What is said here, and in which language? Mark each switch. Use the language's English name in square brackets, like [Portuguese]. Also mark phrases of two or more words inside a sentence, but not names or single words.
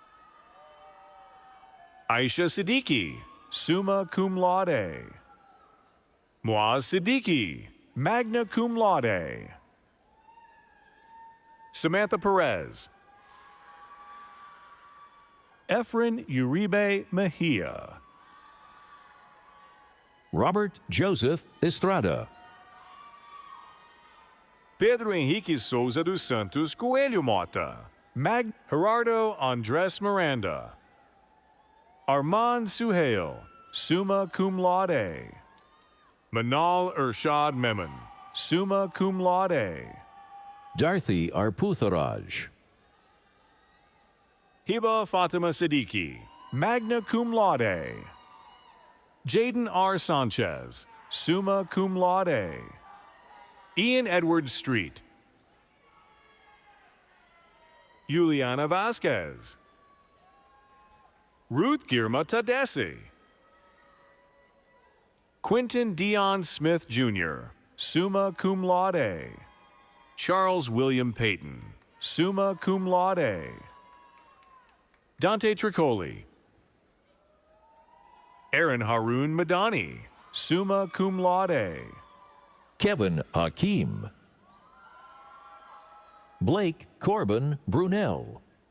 [Latin] Aisha Siddiqui, summa cum laude. Muaz Siddiqui, magna cum laude. [English] Samantha Perez. Efren Uribe Mejia. Robert Joseph Estrada. Pedro Henrique Souza dos Santos Coelho Mota. Gerardo Andres Miranda. [Latin] Armand Suhail, summa cum laude. Manal Urshad Memon, summa cum laude. [English] Darthi Arputharaj. [Latin] Hiba Fatima Siddiqui, magna cum laude. [English] Jaden R. [Latin] Sanchez, summa cum laude. [English] Ian Edward Street. Juliana Vasquez. Ruth Girma Tadesi. Quentin Dion Smith Jr., [Latin] summa cum laude. Charles William Payton, summa cum laude. [English] Dante Tricoli. [Latin] Aaron Haroon Madani, summa cum laude. [English] Kevin Hakim. Blake Corbin Brunel.